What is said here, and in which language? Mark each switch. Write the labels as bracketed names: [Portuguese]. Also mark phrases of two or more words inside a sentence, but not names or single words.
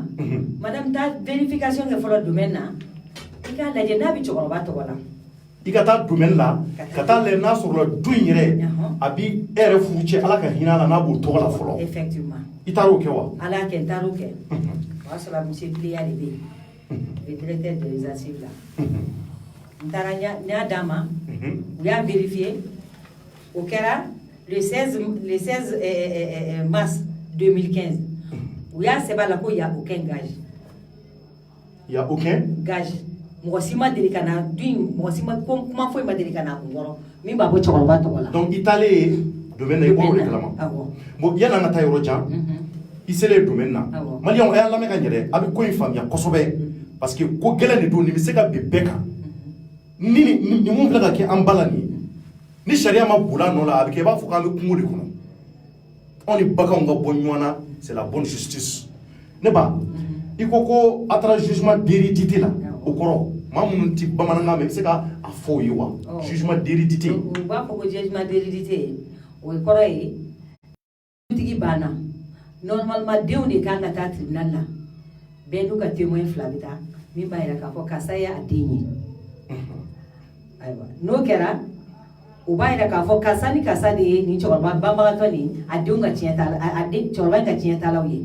[Bambara] Madame taa vérification kɛ fɔlɔ domaine na. I k'a lajɛ n'a bɛ cɛkɔrɔba tɔgɔ la. I ka taa domaine la ka taa lajɛ n'a sɔrɔla du in yɛrɛ a bi e yɛrɛ furu cɛ Ala ka hinɛ a la n'a b'o tɔgɔ la fɔlɔ. Effectivement. I taar'o kɛ wa? Ala y'a kɛ n taar'o kɛ. O y'a sɔrɔ monsieur Bileya de bɛ yen. [French] Le directeur des archives là. [Bambara] N taara n y'a d'a ma. U y'a vérifié. O kɛra [French] le 16 mars 2015. [Bambara] U y'a sɛbɛn a la ko [French] y a aucun gage. Il y a aucun gage. [Bambara] Mɔgɔ si ma deli ka na du in mɔgɔ si ma kuma foyi ma deli ka na a kun kɔrɔ min b'a bɔ cɛkɔrɔba tɔgɔ la. Donc i taalen domaine na i bɔr'o de kalama. Awɔ. Bon yan'an ka taa yɔrɔ jan i selen domaine na maliyɛnw a y'a lamɛn ka ɲɛ dɛ a bɛ ko in faamuya kosɛbɛ [French] parce que [Bambara] ko gɛlɛn de don nin bɛ se ka bin bɛɛ kan ni mun filɛ ka kɛ an ba la nin ye ni sariya ma boli a nɔ la a bɛ kɛ i b'a fɔ k'an bɛ kungo de kɔnɔ anw ni baganw ka bɔ ɲɔgɔn na [French] c'est la bonne justice [Bambara] ne ba i ko a taara [French] jugement d'hérédité [Bambara] la o kɔrɔ maa minnu ti bamanankan mɛn i bɛ se ka a fɔ o ye wa [French] jugement d'hérédité. [Bambara] U b'a fɔ ko [French] jugement d'hérédité [Bambara] o ye kɔrɔ ye dutigi banna normalement denw de kan ka taa tribunal la bɛɛ n'u ka témoin fila bɛ taa min b'a jira k'a fɔ karisa ye a den ye ayiwa n'o kɛra u b'a jira k'a fɔ karisa ni karisa de ye nin cɛkɔrɔba banbagatɔ nin a denw ka tiɲɛ t'a la cɛkɔrɔba in ka tiɲɛ t'a la u ye.